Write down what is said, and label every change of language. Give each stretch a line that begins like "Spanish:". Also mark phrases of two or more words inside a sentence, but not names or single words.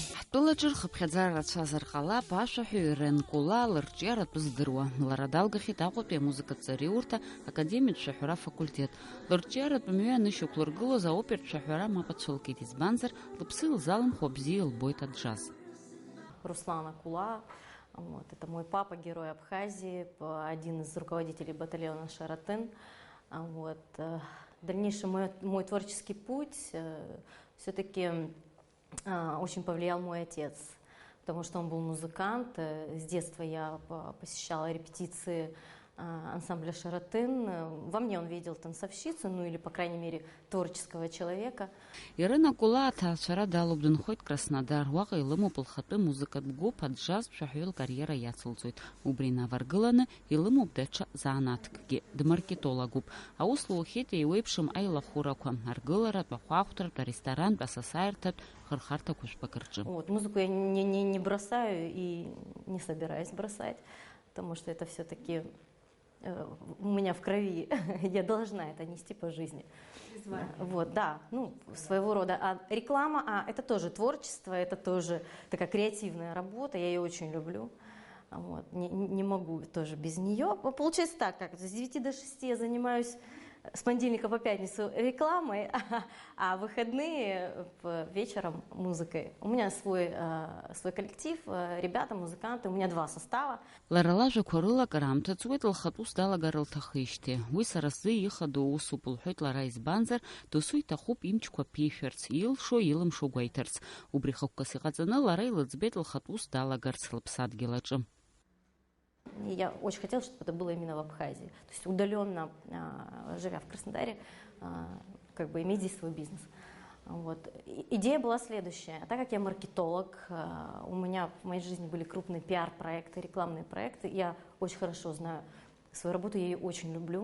Abkhazian: Тулаҿыр хыԥхьаӡара рацәазар ҟалап, ашәаҳәаҩ Ирен Кула лырҿиаратә здыруа. Лара далгахьеит Аҟәатәи амузыкатә ҵариурҭа академиатә шәаҳәара афакультет. Лырҿиаратә мҩа анышьақәлыргылоз аопертә шәаҳәара мап ацәылкит, избанзар лыԥсы илзалымхуа бзиа илбоит аџаз.
Russian: Руслана Кула, вот, это мой папа, герой Абхазии, один из руководителей батальона «Шаратын». Вот. Дальнейший мой творческий путь все-таки очень повлиял мой отец, потому что он был музыкант. С детства я посещала репетиции ансамбля «Шаратын». Во мне он видел танцовщицу, ну или, по крайней мере, творческого человека.
Abkhazian: Ирина Кула аҭаацәара далоуп Краснодар. Уаҟа илымоуп лхатәы музыкатә гәыԥ аџаз ԥшәаҳәаҩы лкариера иацылҵоит. Убри инаваргыланы илымоуп даҽа заанаҭкгьы. Дмаркетологуп. Аус лухеит еиуеиԥшым аилахәырақәа, аргыларатә, ахәаахәҭратә, аресторантә, асасааирҭатә хырхарҭақәа жәпак рҿы.
Russian: Вот, музыку я не бросаю и не собираюсь бросать, потому что это все-таки у меня в крови, я должна это нести по жизни. Вот, да, ну, своего рода. А реклама, это тоже творчество, это тоже такая креативная работа, я ее очень люблю. Вот, не могу тоже без нее. Получается так, как с 9 до 6 я занимаюсь с понедельника по пятницу рекламой, а выходные вечером музыкой. У меня свой коллектив, ребята, музыканты, у меня 2 состава.
Abkhazian: Лара лажәақәа рылакара ҵуеит лхатәы ус далагар лҭахижьҭеи. Уи сара сзы ихадоу усуп, лҳәоит лара, избанзар досу иҭахуп имчқәа ԥишәарц, илшо, илымшо гәеиҭарц. Убри хықәкас иҟаҵаны лара илыӡбеит лхатәы ус далагарц лыԥсадгьыл аҿы.
Russian: Я очень хотела, чтобы это было именно в Абхазии. То есть удаленно, живя в Краснодаре, как бы иметь здесь свой бизнес. Вот. Идея была следующая. Так как я маркетолог, у меня в моей жизни были крупные пиар-проекты, рекламные проекты, я очень хорошо знаю свою работу, я ее очень люблю.